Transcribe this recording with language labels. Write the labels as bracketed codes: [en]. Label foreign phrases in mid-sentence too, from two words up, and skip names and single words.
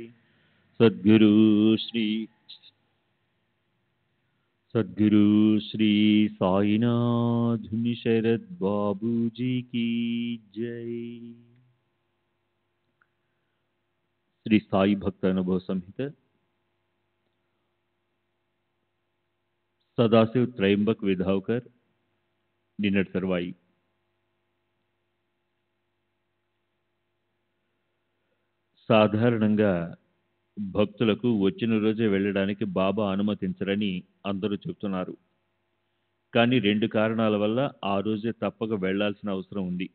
[hi] सद्गुरु श्री साईनाथ शरद बाबू जी की जय। [te] श्री साई भक्त अनुभव संहित सदाशिव त्रयंबक विधावकर నిన్నటి తర్వాయి సాధారణంగా భక్తులకు వచ్చిన రోజే వెళ్ళడానికి బాబా అనుమతించరని అందరూ చెబుతున్నారు. కానీ 2 కారణాల వల్ల ఆ రోజే తప్పక వెళ్లాల్సిన అవసరం ఉంది.